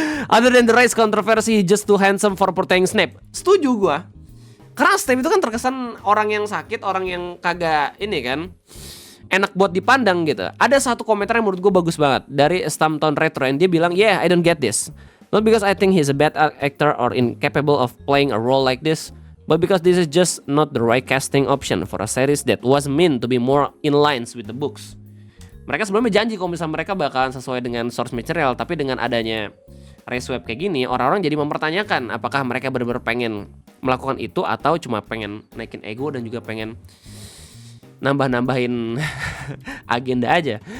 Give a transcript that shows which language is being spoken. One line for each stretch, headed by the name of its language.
English: Other than the race controversy, he just too handsome for portraying Snape.
Indonesian: Setuju gua. Karena Snape itu kan terkesan orang yang sakit, orang yang kagak ini kan enak buat dipandang gitu. Ada satu komentar yang menurut gua bagus banget dari Stamptown Retro, and dia bilang,
English: "Yeah, I don't get this. Not because I think he's a bad actor or incapable of playing a role like this, but because this is just not the right casting option for a series that was meant to be more in lines with the books."
Indonesian: Mereka sebelumnya janji kalau misalnya mereka bakalan sesuai dengan source material, tapi dengan adanya race web kayak gini, orang-orang jadi mempertanyakan apakah mereka benar-benar pengen melakukan itu atau cuma pengen naikin ego dan juga pengen nambah-nambahin agenda aja.